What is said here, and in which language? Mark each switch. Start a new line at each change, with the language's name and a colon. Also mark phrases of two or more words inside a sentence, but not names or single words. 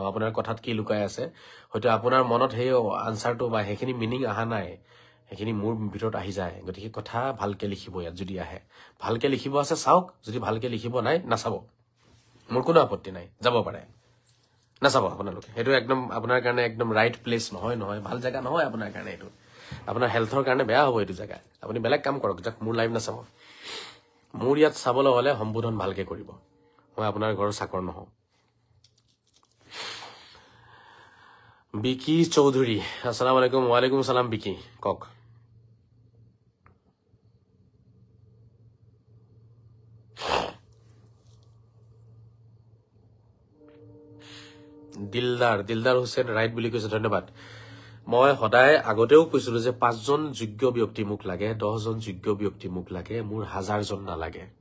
Assamese: আপোনাৰ কথাত কি লুকাই আছে হয়তো আপোনাৰ মনত সেই আনচাৰটো বা সেইখিনি মিনিং অহা নাই, সেইখিনি মোৰ ভিতৰত আহি যায় গতিকে কথা ভালকে লিখিব ইয়াত যদি আহে ভালকে লিখিব আছে চাওক যদি ভালকে লিখিব নাই নাচাব মোৰ কোনো আপত্তি নাই যাব পাৰে নাচাব আপোনালোকে সেইটো একদম আপোনাৰ কাৰণে একদম
English: right place
Assamese: নহয় ভাল জায়গা নহয় আপোনাৰ কাৰণে এইটো আপোনাৰ হেলথৰ কাৰণে বেয়া হ'ব এইটো জায়গা আপুনি বেলেগ কাম কৰক যাক মোৰ লাইভ নাচাব মোৰ ইয়াত চাবলৈ হলে সম্বোধন ভালকে কৰিব মই আপোনাৰ ঘৰৰ চাকৰ নহওঁ বিকি চৌধুৰী
Arabic: السلام عليكم وعليكم السلام
Assamese: বিকি কক দিলদাৰ হুছেইন ৰাইট বুলি কৈছে ধন্যবাদ মই সদায় আগতেও কৈছিলো যে 5 জন যোগ্য ব্যক্তি মোক লাগে 10 জন যোগ্য ব্যক্তি মোক লাগে মোৰ 1000 জন নালাগে